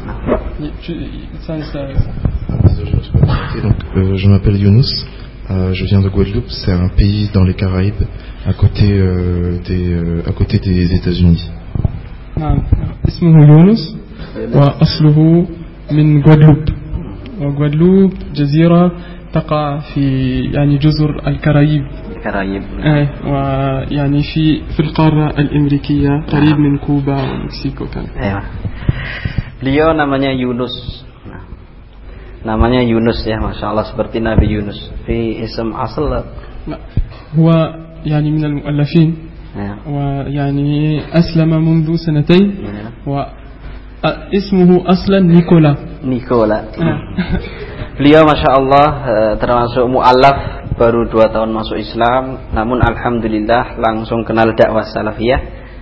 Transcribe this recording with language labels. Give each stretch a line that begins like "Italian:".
French: Donc, je m'appelle Younous, je viens de Guadeloupe, c'est un pays dans les Caraïbes, à côté des États-Unis.
Arabic: اسمه يونس واصله من غوادلوب. غوادلوب جزيرة تقع في يعني جزر الكاريب. الكاريب. إيه ويعني في القارة الأمريكية قريب من كوبا ومكسيكو كان. إيه.
Indonesian: ليو namanya يونس. Namanya يونس ya, masyaAllah seperti Nabi Yunus.
Arabic: في اسم أصل. هو يعني من المؤلفين. ويعني أسلم منذ سنتين. واسمه أصلا نيكولا.
Indonesian: نيكولا. Beliau masya Allah termasuk mu'alaf baru 2 tahun masuk Islam, namun alhamdulillah langsung kenal dakwah salafiyah.